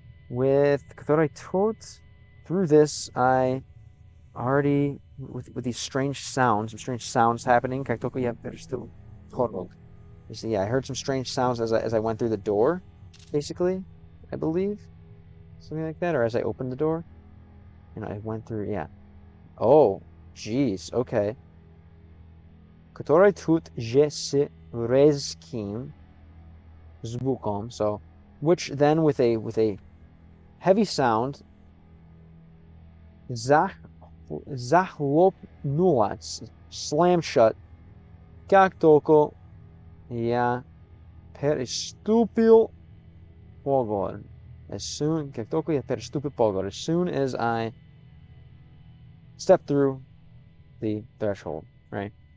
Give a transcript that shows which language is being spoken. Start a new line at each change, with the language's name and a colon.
English: With
Russian: которой тут,
English: through this, I already, with these strange sounds happening,
Russian: как только я переступил порог.
English: You see, yeah, I heard some strange sounds as I went through the door, basically, I believe. Something like that, or as I opened the door. You know, I went through, yeah. Oh, jeez, okay.
Russian: Который тут же с резким звуком,
English: so, which then with a heavy sound,
Russian: захлопнулась,
English: slammed shut,
Russian: как только я переступил порог. Как только я переступил порог,
English: as soon as I stepped through the threshold, right?